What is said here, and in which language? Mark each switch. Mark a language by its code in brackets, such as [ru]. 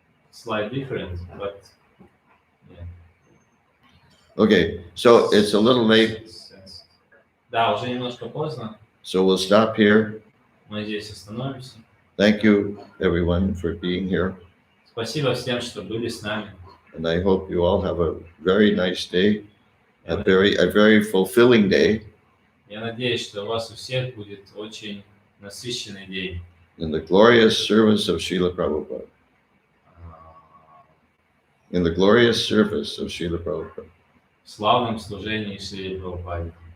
[en] It's like different, but yeah. okay, so it's a little late, [ru] Да, уже немножко поздно. [en] so we'll stop here. [ru] Мы здесь остановимся. [en] Thank you, everyone, for being here. [ru] Спасибо всем, что были с нами. [en] And I hope you all have a very nice day, a very fulfilling day [ru] Я надеюсь, что у вас у всех будет очень насыщенный день. [en] in the glorious service of Srila Prabhupada. In the glorious service of Srila Prabhupada. [ru] В славном служении Шри Прабхупаде.